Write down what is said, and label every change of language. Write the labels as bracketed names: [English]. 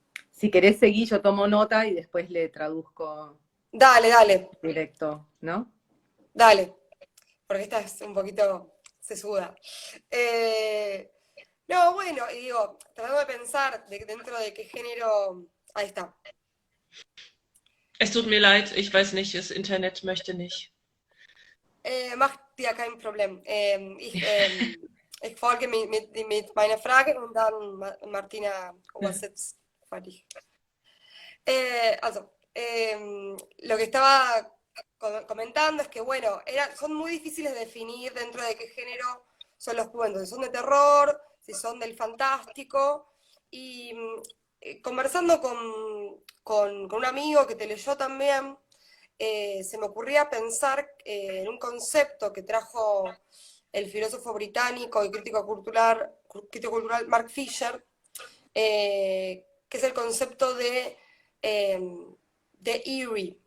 [Spanish] Si querés seguir, yo tomo nota y después le traduzco Dale, dale, directo, ¿no? dale, porque esta es un poquito sesuda. Eh, no, bueno, y digo, tratando de pensar dentro de qué género... Ahí está. [German] Es tut mir leid, ich weiß nicht, das Internet möchte nicht. Macht dir kein Problem. Ich folge mit meiner Frage und dann Martina übersetzt für dich. [Spanish] Lo que estaba comentando es que, bueno, son muy difíciles de definir dentro de qué género son los cuentos, si son de terror, si son del fantástico, y conversando con un amigo que te leyó también, se me ocurría pensar en un concepto que trajo el filósofo británico y crítico cultural Mark Fisher, que es el concepto de eerie.